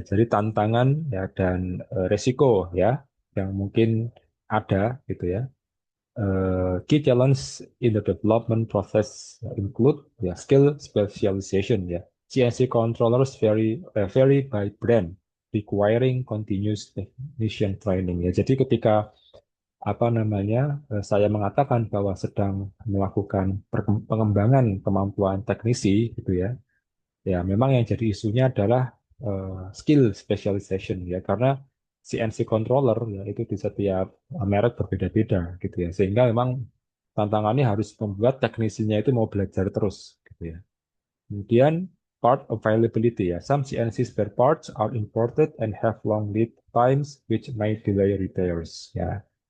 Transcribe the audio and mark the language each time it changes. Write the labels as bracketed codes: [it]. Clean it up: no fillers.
[id] Jadi tantangan ya dan resiko ya yang mungkin ada gitu ya. [en] Key challenge in the development process include ya skill specialization ya. CNC controllers vary by brand, requiring continuous technician training ya. [id] Jadi ketika apa namanya saya mengatakan bahwa sedang melakukan pengembangan kemampuan teknisi gitu ya. Ya, memang yang jadi isunya adalah skill specialization ya, karena CNC controller ya itu di setiap merek berbeda-beda gitu ya, sehingga memang tantangannya harus membuat teknisinya itu mau belajar terus gitu ya. [en] Kemudian part availability ya, some CNC spare parts are imported and have long lead times which may delay repairs ya.